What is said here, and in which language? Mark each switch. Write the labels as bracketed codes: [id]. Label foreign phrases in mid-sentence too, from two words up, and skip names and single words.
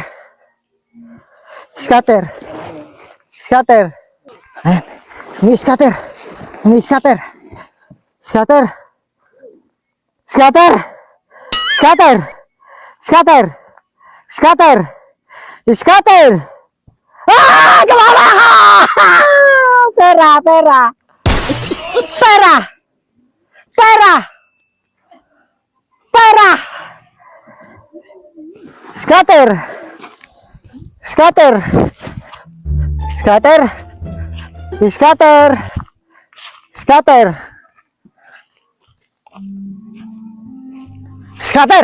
[en] Scatter! Scatter! [pam] Ayan. Ini scatter! Ini scatter! [en] Scatter! Scatter! Scatter! Scatter! Scatter! Scatter! [pam] Ah! Gumama ka! Pera! Pera! Pera! Pera! Pera! [en] Scatter! Scatter! Scatter! Scatter! Scatter! Scatter!